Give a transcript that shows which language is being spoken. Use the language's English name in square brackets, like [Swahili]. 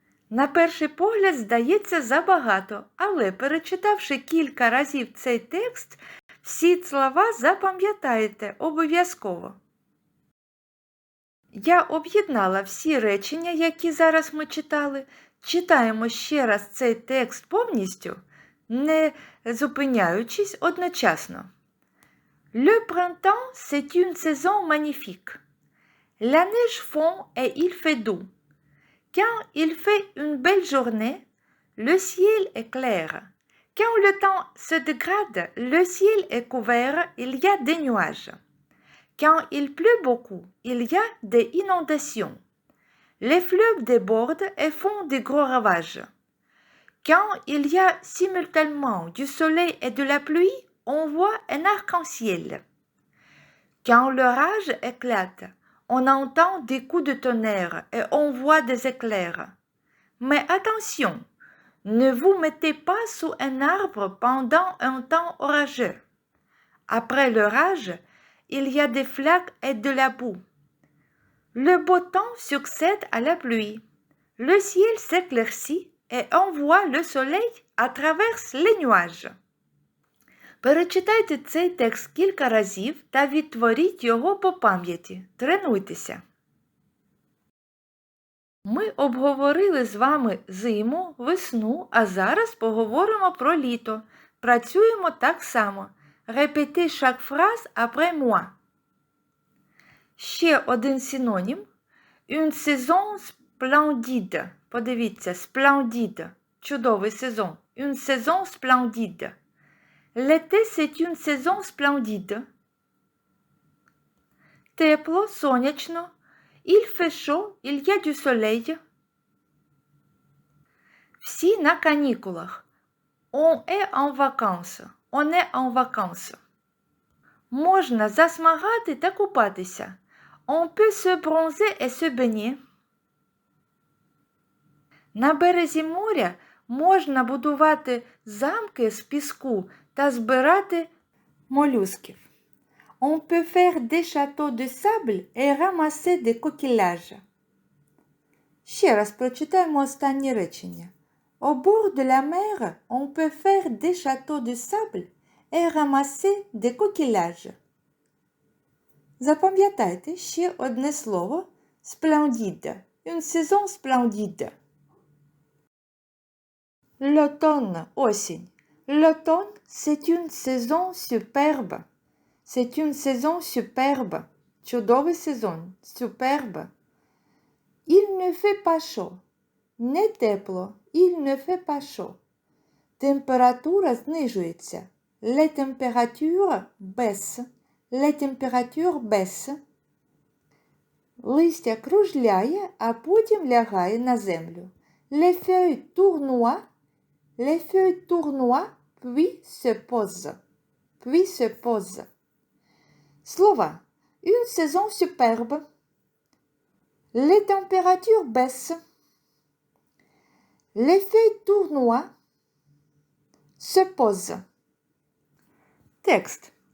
[Ukrainian] На перший погляд здається забагато, але перечитавши кілька разів цей текст, всі слова запам'ятаєте обов'язково. Я об'єднала всі речення, які зараз ми читали. Читаємо ще раз цей текст повністю, не зупиняючись одночасно. [French] Le printemps, c'est une saison magnifique. La neige fond et il fait doux. Quand il fait une belle journée, le ciel est clair. Quand le temps se dégrade, le ciel est couvert, il y a des nuages. Quand il pleut beaucoup, il y a des inondations. Les fleuves débordent et font de gros ravages. Quand il y a simultanément du soleil et de la pluie, on voit un arc-en-ciel. Quand l'orage éclate, on entend des coups de tonnerre et on voit des éclairs. Mais attention, ne vous mettez pas sous un arbre pendant un temps orageux. Après l'orage, il y a des flaques et de la boue. Le beau temps succède à la pluie. Le ciel s'éclaircit et on voit le soleil à travers les nuages. [Ukrainian] Перечитайте цей текст кілька разів та відтворіть його по пам'яті. Тренуйтеся. Ми обговорили з вами зиму, весну, а зараз поговоримо про літо. Працюємо так само. [French] Répétez chaque phrase après moi. [Ukrainian] Ще один синонім. [French] Une saison splendide. [Ukrainian] Подивіться, splendide. Чудовий сезон. [French] Une saison splendide. L'été, c'est une saison splendide. [Ukrainian] Тепло, сонячно. [French] Il fait chaud, il y a du soleil. [Ukrainian] Всі на канікулах. [French] On est en vacances. On est en vacances. [Ukrainian] Можна засмагати та купатися. [French] On peut se bronzer et se baigner. [Ukrainian] На березі моря можна будувати замки з піску та збирати молюсків. [French] On peut faire des châteaux de sable et ramasser des coquillages. [Ukrainian] Ще раз прочитаємо останнє речення. [French] Au bord de la mer, on peut faire des châteaux de sable et ramasser des coquillages. [Ukrainian] Запам'ятайте ще одне слово splendide. [French] Une saison splendide. L'automne, осінь. L'automne, c'est une saison superbe. C'est une saison superbe. [Ukrainian] Чудовий сезон. [French] Superbe. Il ne fait pas chaud. [Ukrainian] Не тепло. [French] Il ne fait pas chaud. [Ukrainian] Температура знижується. [French] Les températures baissent. Les températures baissent. [Ukrainian] Листя кружляє, а потім лягає на землю. [French] Les feuilles tournoient. Les feuilles tournoient, puis se posent. Puis se posent. Слова. Une saison superbe. Les températures baissent. Les feuilles tournoient. Se posent. Texte.